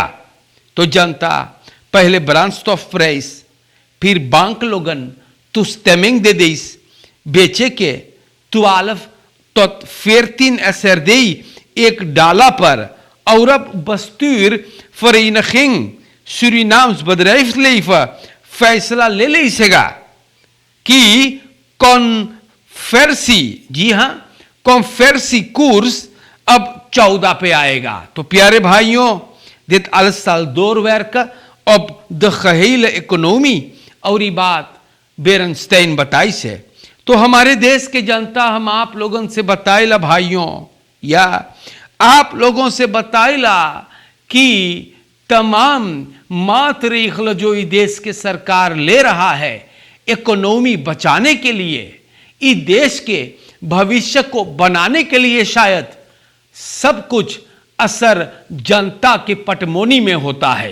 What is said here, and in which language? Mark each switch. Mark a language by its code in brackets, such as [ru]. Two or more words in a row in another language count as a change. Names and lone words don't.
[hns] तो जनता पहले ब्रांच ऑफ प्राइस फिर बैंक लोगन तुस्तेमिंग दे देस बेचे के 12 tot 14 SRD एक डाला पर और अब बस्तूर Vereniging Surinaams Bedrijfsleven फैसला ले लेगा कि कॉन्फेरेंसी, जी हां कॉन्फेरेंसी कोर्स अब 14 पे आएगा। तो प्यारे भाइयों, [nl] dit alles zal doorwerken op de gehele economie [hns] और ये बात बेरनस्टाइन बताई से। तो हमारे देश के जनता हम आप लोगों से बताइला भाइयों, या आप लोगों से बताइला कि तमाम मात्र इखला जो ये देश के सरकार ले रहा है इकोनॉमी बचाने के लिए, इस देश के भविष्य को बनाने के लिए, शायद सब कुछ असर जनता के पटमोनी में होता है।